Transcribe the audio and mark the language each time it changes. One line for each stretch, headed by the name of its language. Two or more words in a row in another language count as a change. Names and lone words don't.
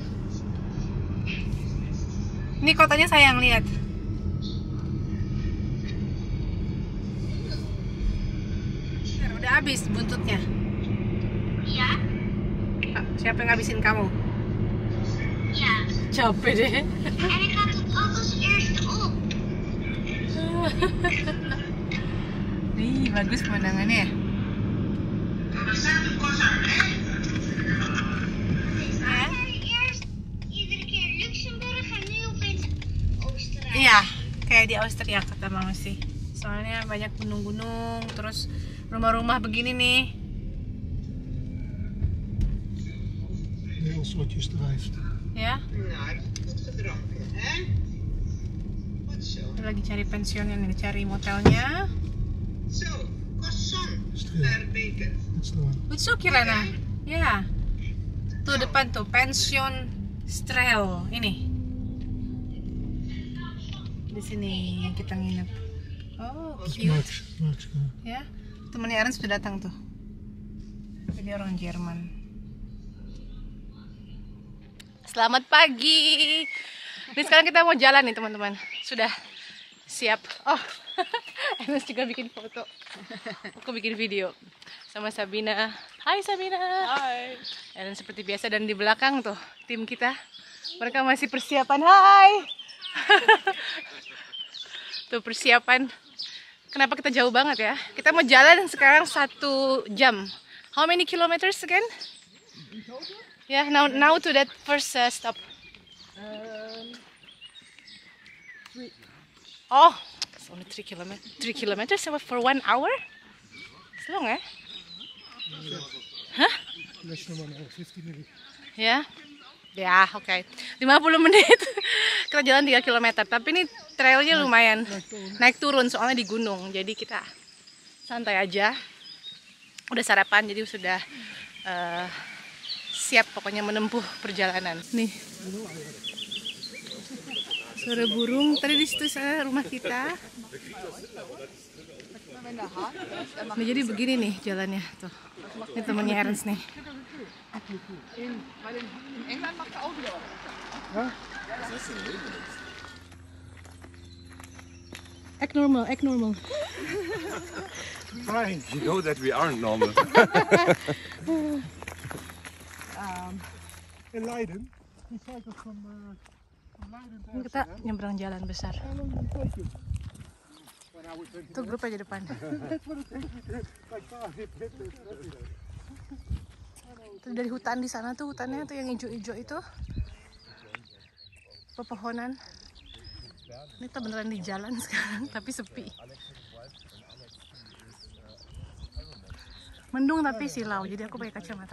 Indonesian: Ini kotanya sayang, lihat. Udah habis buntutnya. Ja, Siapa yang ngabisin kamu? ja. Capek deh.
Dutch: En ik had het ook als eerste op.
Indonesian: Ih, bagus pemandangannya ya.
Dutch: Eerst iedere keer Luxemburg en nu opeens Oostenrijk.
Indonesian: Iya, kayak di Austria kata Mama sih. Soalnya banyak gunung-gunung, terus rumah-rumah begini nih.
Dutch: Heel slotjes drijft.
Indonesian: Ya,
Dutch: Nou, goed gedronken, hè? Wat zo?
Indonesian: kita lagi cari pensiunnya nih, cari motelnya.
Dutch: Zo, croissant Stil. per beker. Dat is de one.
Indonesian: Lucu Kirana. Ya. Tuh depan tuh, pensiun Strel. Ini. Di sini yang kita nginep. Oh,
Dutch: Dat is cute.
Indonesian: Max. Ya. Temennya Aaron sudah datang tuh. Jadi orang Jerman. Selamat pagi. Ini sekarang kita mau jalan nih teman-teman. Sudah siap. Oh, Ernest juga bikin foto. Aku bikin video sama Sabina. Hai Sabina. Hai. Dan seperti biasa dan di belakang tuh tim kita. Mereka masih persiapan. Hai. Tuh persiapan. Kenapa kita jauh banget ya? Kita mau jalan sekarang 1 jam.
English: How many kilometers again? Yeah, now to that first stop. Oh, it's only 3 kilometers. 3 kilometers for 1 hour? It's long, eh? Hah? Less than 1 hour, 50 minutes.
Indonesian: Ya, ya, oke. 50 menit. Kita jalan 3 km. Tapi ini trailnya lumayan naik turun soalnya di gunung. Jadi kita santai aja. Udah sarapan, jadi sudah siap pokoknya menempuh perjalanan. Nih, suara burung. Tadi di situ sana rumah kita. Nah, jadi begini nih jalannya tuh. Ini temannya Ernst nih.
English: Act normal. Fine. You know that we aren't normal. In Leiden, we cycled from Leiden to
Indonesian: Ini kita nyebrang jalan besar.
English: How long did it take you? When I was 20
Indonesian: Tuh grup aja depan.
English: That's what it takes me to like 5 minutes.
Indonesian: Tuh dari hutan di sana tuh, hutannya tuh yang hijau-hijau itu. Pepohonan. Ini kita beneran di jalan sekarang, tapi sepi. Mendung tapi silau, jadi aku pakai kacamata.